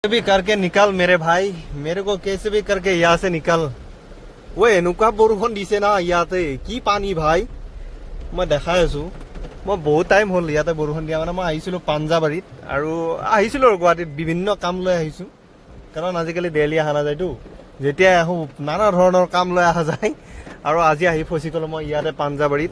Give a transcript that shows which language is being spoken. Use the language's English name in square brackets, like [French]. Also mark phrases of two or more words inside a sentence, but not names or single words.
[Hindi] भी करके निकल मेरे भाई, मेरे को कैसे भी करके यहाँ से निकल। [Assamese] ঐ এনেকুৱা বৰষুণ দিছে না ইয়াতে, কি পানী ভাই। মই দেখাই আছো, মই বহুত টাইম হ'ল ইয়াতে বৰষুণ দিয়া। মানে মই আহিছিলো পাঞ্জাবাৰীত, আৰু আহিছিলো আৰু গুৱাহাটীত বিভিন্ন কাম লৈ আহিছো, কাৰণ আজিকালি দেইলি অহা নাযায়তো। যেতিয়াই আহো নানা ধৰণৰ কাম লৈ অহা যায়, আৰু আজি আহি ফচি গ'লো মই ইয়াতে পাঞ্জাবাৰীত।